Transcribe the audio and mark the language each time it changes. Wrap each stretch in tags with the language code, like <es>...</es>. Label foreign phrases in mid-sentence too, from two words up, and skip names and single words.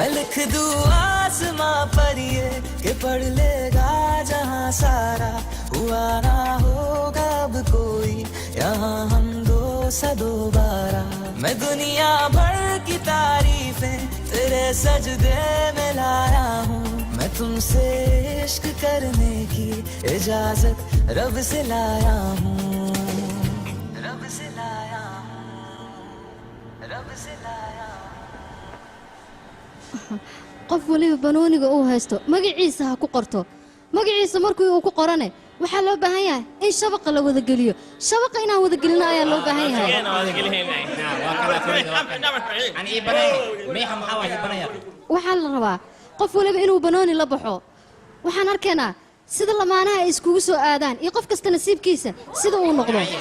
<hi>लिख दूं आसमां पर ये कि पढ़ लेगा जहां सारा हुआ ना होगा अब कोई यहाँ हम दो सा दोबारा मैं दुनिया भर की तारीफें तेरे सजदे में लाया हूँ मैं तुमसे इश्क करने की इजाजत रब से लाया हूँ रब से लाया रब से लाया</hi> <so>qof waliba banooniga uu haysto magaciisa ha ku qorto magaciisa markii uu ku qorane waxaa loo baahan yahay in shabaqa la wada geliyo shabaqa inaan wada gelino ayaa loo baahan yahay waxaa la rabaa qof waliba inuu banooni la baxo waxaan arkaynaa sida lamaanaha ay iskugu soo aadaan iyo qof kasta nasiibkiisa sida uu noqdo</so>